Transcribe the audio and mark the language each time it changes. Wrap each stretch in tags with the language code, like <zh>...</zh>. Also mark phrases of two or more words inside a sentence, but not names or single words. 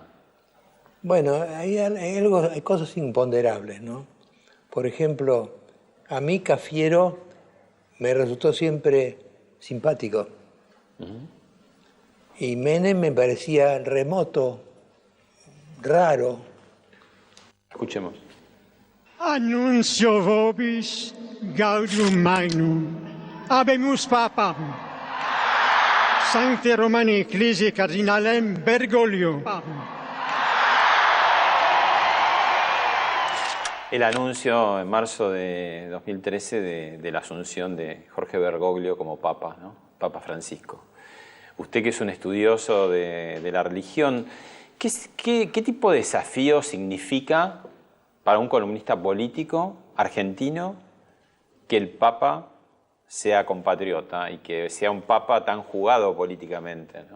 <es>Bueno, hay cosas imponderables, ¿no? Por ejemplo, a mí Cafiero me resultó siempre simpático. Y Menem me parecía remoto, raro. Escuchemos.</es> <la>Annuncio vobis gaudium magnum habemus papam Sancte Romani Ecclesiae Cardinalem Bergoglio.</la> <es>El anuncio en marzo de 2013 de la asunción de Jorge Bergoglio como Papa, ¿no? Papa Francisco. Usted que es un estudioso de la religión, ¿qué tipo de desafío significa para un columnista político argentino que el Papa sea compatriota y que sea un Papa tan jugado políticamente, ¿no?</es>